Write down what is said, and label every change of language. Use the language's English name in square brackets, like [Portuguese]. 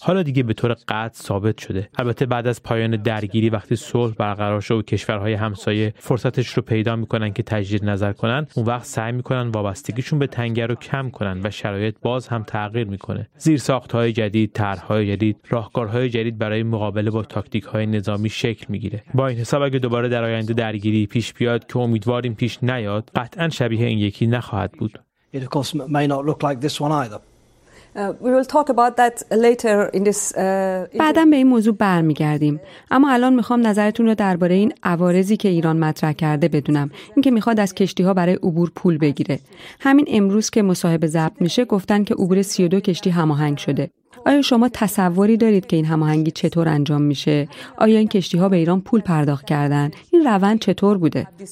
[Persian] حالا دیگه به طور قطع ثابت شده. البته بعد از پایان درگیری، وقتی صلح برقرار شد و کشورهای همسایه فرصتش رو پیدا می‌کنن که تجدید نظر کنن، اون وقت سعی می‌کنن وابستگیشون به تنگه رو کم کنن و شرایط باز هم تغییر می‌کنه. زیرساخت‌های جدید، طرح‌های جدید، راهکارهای جدید برای مقابله با تاکتیک‌های نظامی شکل می‌گیره. با این حساب اگه دوباره در آینده درگیری پیش بیاد که امیدواریم پیش نیاد، قطعاً شبیه این یکی نخواهد بود. [English] It of course may not look like this one either. We will talk about that later in this. [Persian] بعدم به این موضوع برمیگردیم. اما الان میخوام نظرتون رو درباره این عوارضی که ایران مطرح کرده بدونم. اینکه میخواد از کشتی‌ها برای عبور پول بگیره. همین امروز که مصاحبه ضبط میشه گفتن که عبور 32 کشتی هماهنگ شده. آیا شما تصوری دارید که این هماهنگی چطور انجام میشه؟ آیا این کشتی‌ها به ایران پول پرداخت کردن؟ این روند چطور بوده؟